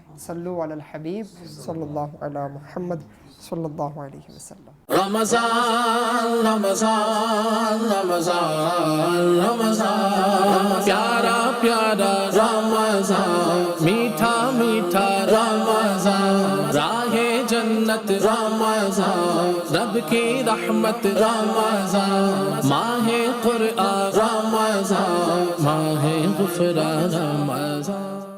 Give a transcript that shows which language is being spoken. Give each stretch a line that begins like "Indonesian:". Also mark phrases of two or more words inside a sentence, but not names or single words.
Arabic: صلو علی الحبیب صلی اللہ علی محمد صلی اللہ علیہ وسلم۔
Urdu: رمضان رمضان رمضان رمضان، پیارا پیارا رمضان، میٹھا میٹھا رمضان، راہ جنت جنت رمضان، رب کی رحمت رمضان، ماہ قرآن رمضان، ماہ غفران رمضان.